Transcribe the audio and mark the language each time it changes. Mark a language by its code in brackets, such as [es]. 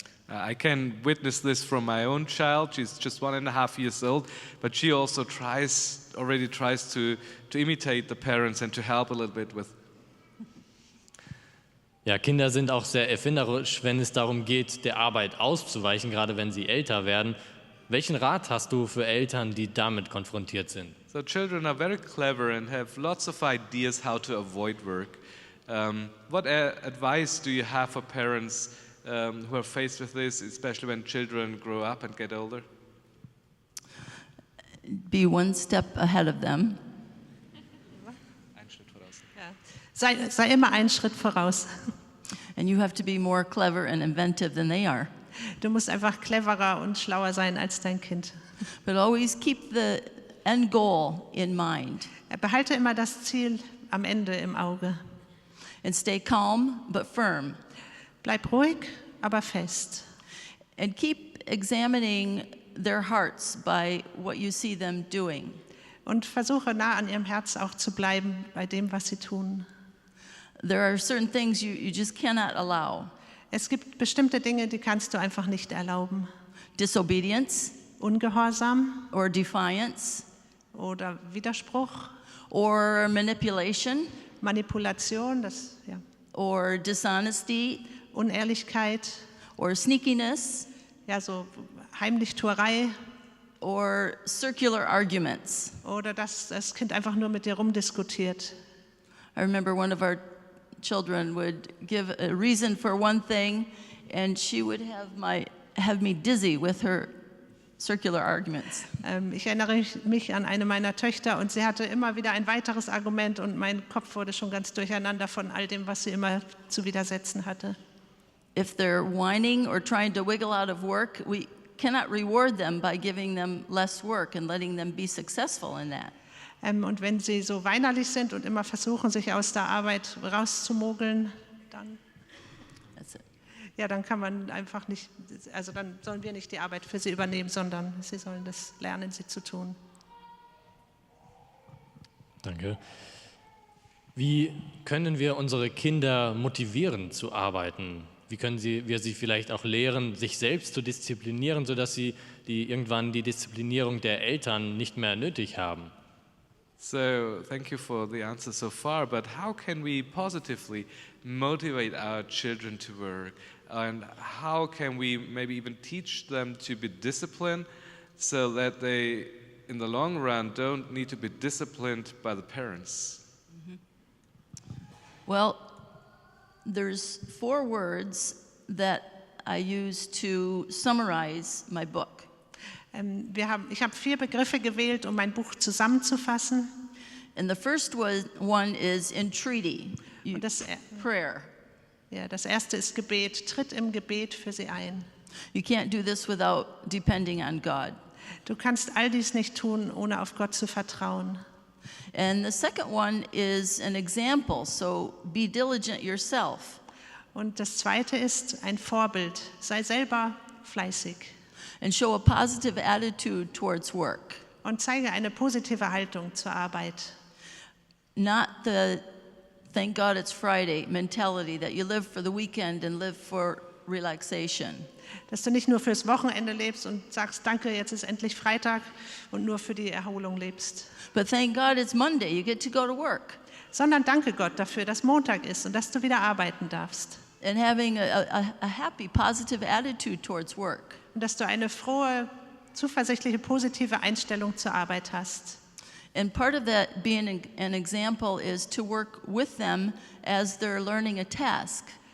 [en] I can witness this from my own child. She's just 1.5 years old, but she also already tries to imitate the parents and to help a little bit with. [de] Ja, Kinder sind auch sehr erfinderisch, wenn es darum geht, der Arbeit auszuweichen, gerade wenn sie älter werden. Welchen Rat hast du für Eltern, die damit konfrontiert sind? [en] So children are very clever and have lots of ideas how to avoid work. What advice do you have for parents who are faced with this, especially when children grow up and get older? Be one step ahead of them. [de] Ein Schritt voraus. Ja. Sei immer einen Schritt voraus. [en] And you have to be more clever and inventive than they are. [de] Du musst einfach cleverer und schlauer sein als dein Kind. [en] But always keep the end goal in mind. [de] Behalte immer das Ziel am Ende im Auge. [en] And stay calm but firm. [de] Bleib ruhig, aber fest. [en] And keep examining their hearts by what you see them doing. [de] Und versuche nah an ihrem Herz auch zu bleiben bei dem, was sie tun. [en] There are certain things you just cannot allow. [de] Es gibt bestimmte Dinge, die kannst du einfach nicht erlauben. [en] Disobedience [de] Ungehorsam [en] or defiance [de] oder Widerspruch, [en] or manipulation [de] Manipulation, [en] or dishonesty [de] Unehrlichkeit, [en] or sneakiness [de] so Heimlichtuerei [en] or circular arguments. [de] oder dass das Kind einfach nur mit dir rumdiskutiert. [en] I remember one of our children would give a reason for one thing, and she would have me dizzy with her circular arguments. [de] Ich erinnere mich an eine meiner Töchter und sie hatte immer wieder ein weiteres Argument und mein Kopf wurde schon ganz durcheinander von all dem, was sie immer zu widersetzen hatte. [en] If they're whining or trying to wiggle out of work, we cannot reward them by giving them less work and letting them be successful in that. [de] Und wenn sie so weinerlich sind und immer versuchen, sich aus der Arbeit rauszumogeln, dann [en] That's it. [de] dann kann man einfach nicht, also dann sollen wir nicht die Arbeit für sie übernehmen, sondern sie sollen das lernen, sie zu tun. Danke. Wie können wir unsere Kinder motivieren zu arbeiten? Wie können wir sie vielleicht auch lehren, sich selbst zu disziplinieren, sodass sie irgendwann die Disziplinierung der Eltern nicht mehr nötig haben? [en] So, thank you for the answer so far, but how can we positively motivate our children to work? And how can we maybe even teach them to be disciplined so that they, in the long run, don't need to be disciplined by the parents? Well, there's 4 words that I use to summarize my book. [de] Ich habe 4 Begriffe gewählt, um mein Buch zusammenzufassen. [en] And the first one is entreaty, [de] Und [en] prayer. [de] das erste ist Gebet. Tritt im Gebet für sie ein. [en] You can't do this without depending on God. [de] Du kannst all dies nicht tun, ohne auf Gott zu vertrauen. [en] And the second one is an example, so be diligent yourself. [de] Und das zweite ist ein Vorbild. Sei selber fleißig. [en] And show a positive attitude towards work. [de] Und zeige eine positive Haltung zur Arbeit. [en] Not the thank God it's Friday mentality that you live for the weekend and live for relaxation. [de] Dass du nicht nur fürs Wochenende lebst und sagst, danke, jetzt ist endlich Freitag und nur für die Erholung lebst. [en] But thank God it's Monday, you get to go to work. [de] sondern danke Gott dafür, dass Montag ist und dass du wieder arbeiten darfst. [en] And having a happy, positive attitude towards work. [de] Und dass du eine frohe, zuversichtliche, positive Einstellung zur Arbeit hast. [en] And part of that being an example is to work with them as they're learning a task.